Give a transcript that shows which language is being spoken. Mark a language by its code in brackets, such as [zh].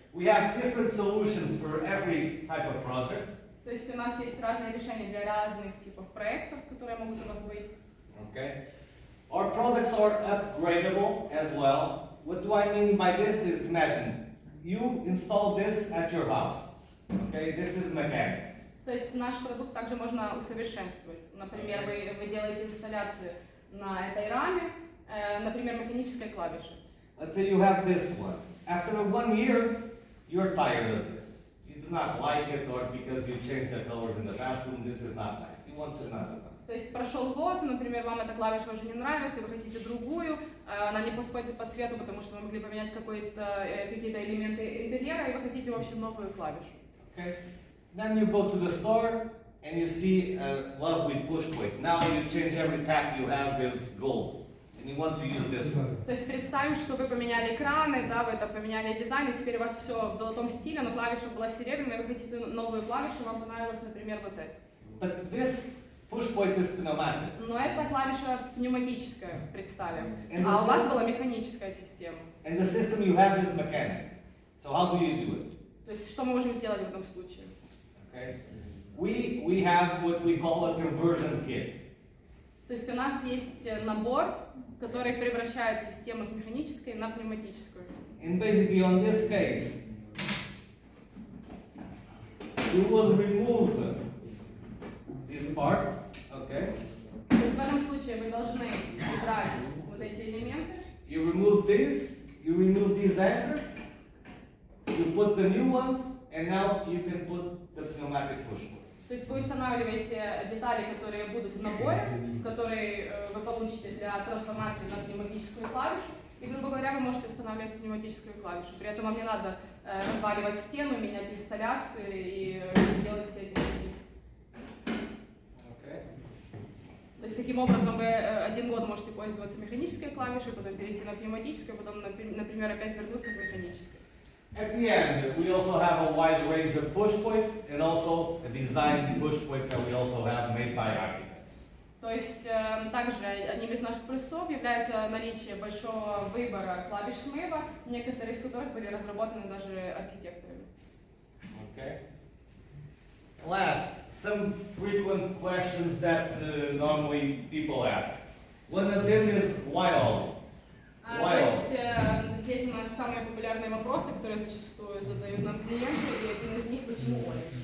[en] We have different solutions for every type of project. [ru] То есть у нас есть разные решения для разных типов проектов, которые могут у вас быть. [en] Okay. Our products are upgradable as well. What do I mean by this is, imagine, you install this at your house. Okay, this is mechanic. [ru] То есть наш продукт также можно усовершенствовать. Например, вы делаете инсталляцию на этой раме, например, механической клавиши. [en] Let's say you have this one. After 1 year, you're tired of this. You do not like it, or because you changed the colors in the bathroom, this is not nice. You want another one. [ru] То есть прошел год, например, вам эта клавиша уже не нравится, вы хотите другую, она не подходит по цвету, потому что вы могли поменять какие-то элементы интерьера, и вы хотите, в общем, новую клавишу. [en] Okay. Then you go to the store and you see a lovely push plate. Now you change every tab you have is gold, and you want to use this one. [ru] То есть представим, что вы поменяли экраны, да, вы там поменяли дизайн, и теперь у вас все в золотом стиле, но клавиша была серебряная, вы хотите новую клавишу, вам понравилась, например, вот эта. [en] But this push plate is pneumatic. [ru] Но эта клавиша пневматическая, представим, [en] And [ru] а у вас была механическая система. [en] And the system you have is mechanic. So how do you do it? [ru] То есть что мы можем сделать в этом случае? [en] Okay. We have what we call a conversion kit. [ru] То есть у нас есть набор, который превращает систему с механической на пневматическую. [en] And basically on this case, you will remove these parts, okay? [ru] То есть в этом случае вы должны убрать вот эти элементы. [en] You remove these anchors, you put the new ones, and now you can put the pneumatic push plate. [ru] То есть вы устанавливаете детали, которые будут в наборе, которые вы получите для трансформации на пневматическую клавишу. И, грубо говоря, вы можете устанавливать пневматическую клавишу. При этом вам не надо разваливать стену, менять инсталляцию и делать все эти вещи. [en] Okay. [ru] То есть таким образом вы 1 год можете пользоваться механической клавишей, потом перейти на пневматическую, потом, например, опять вернуться к механической. [en] At the end, we also have a wide range of push points and also a design push points that we also have made by architects. [ru] То есть также одним из наших плюсов является наличие большого выбора клавиш смыва, некоторые из которых были разработаны даже архитекторами. [en] Okay. Last, some frequent questions that normally people ask. One of them is why OLI? [ru] То есть здесь у нас самые популярные вопросы, которые зачастую задают нам клиенты, и один из них почему OLI?